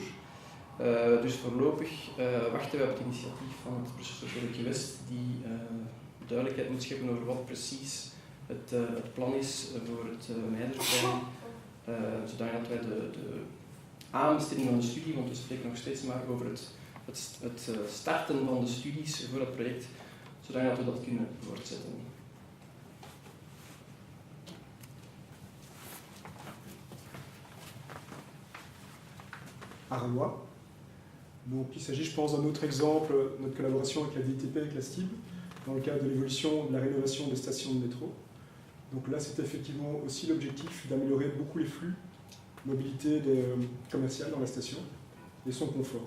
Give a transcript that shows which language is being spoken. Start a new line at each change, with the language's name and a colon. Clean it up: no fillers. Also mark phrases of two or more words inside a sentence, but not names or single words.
Dutch: Dus voorlopig wachten wij op het initiatief van het Brusselse College West, die duidelijkheid moet scheppen over wat precies het plan is voor het Meijerplein, zodat wij de aanbesteding van de studie, want we spreken nog steeds maar over het starten van de studies voor het project, zodat we dat kunnen voortzetten. Arlois.
French: Donc, il s'agit, je pense, d'un autre exemple, notre collaboration avec la DTP, avec la STIB, dans le cadre de l'évolution de la rénovation des stations de métro. Donc là, c'est effectivement aussi l'objectif d'améliorer beaucoup les flux, mobilité commerciale dans la station et son confort.